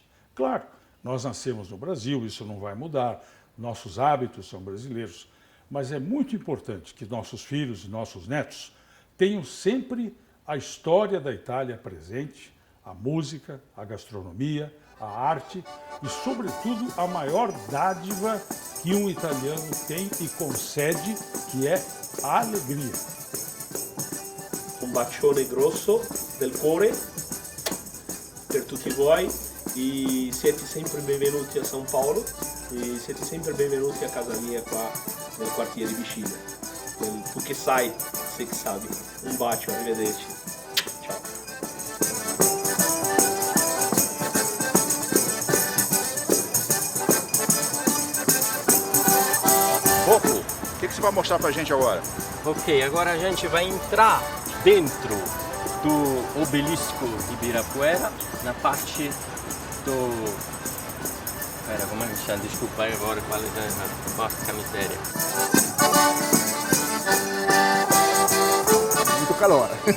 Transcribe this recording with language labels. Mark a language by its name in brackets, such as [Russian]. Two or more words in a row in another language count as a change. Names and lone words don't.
[Portuguese] Claro, nós nascemos no Brasil, isso não vai mudar, nossos hábitos são brasileiros, mas é muito importante que nossos filhos e nossos netos tenham sempre a história da Itália presente, a música, a gastronomia, a arte e, sobretudo, a maior dádiva que um italiano tem e concede, que é a alegria. [Italian] Un bacione grosso del cuore per tutti voi e siete sempre benvenuti a São Paulo e siete sempre benvenuti a casa mia qua nel quartiere vicino. Tu che sai, sei che sabe. Un bacio, arrivederci. Ciao. [Portuguese] Rocco, o que você vai mostrar pra gente agora? Ok, agora a gente vai entrar dentro do obelisco Ibirapuera, na parte do... Espera, como é que chama? Desculpa agora, qual é a [Italian] porca miséria. [Portuguese] Muito calor.